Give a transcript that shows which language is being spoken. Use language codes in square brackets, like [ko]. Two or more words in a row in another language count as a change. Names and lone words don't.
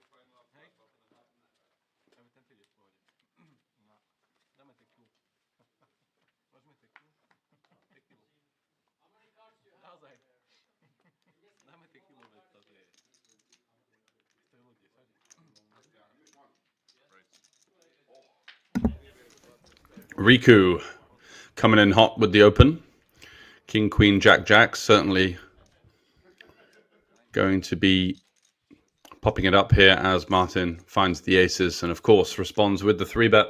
[sk] Hej? Aby ten tyď je v pohode. No. Dáme tequilu. Môžeme tequilu? Tequilu. Naozaj. Dáme tequilu, veď to je... To je ľudí, fakt. [en] Riku coming in hot with the open. King, Queen, Jack, Jack, certainly going to be popping it up here as Martin finds the aces and, of course, responds with the 3-bet.